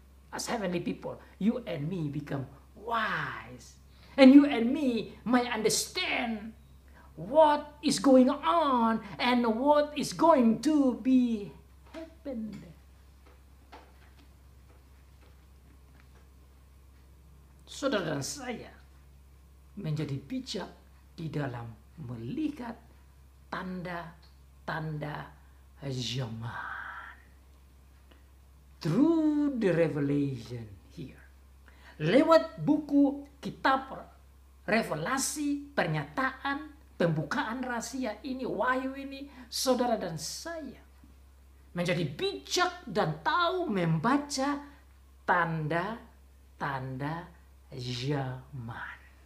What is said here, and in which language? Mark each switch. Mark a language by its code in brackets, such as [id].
[en] As heavenly people, you and me become wise. And you and me might understand what is going on and what is going to be happened. [id] Saudara dan saya menjadi bijak di dalam melihat tanda-tanda zaman. [en] Through the revelation here. [id] Lewat buku kitab revelasi, pernyataan, pembukaan rahasia ini, wahyu ini, saudara dan saya menjadi bijak dan tahu membaca tanda-tanda zaman.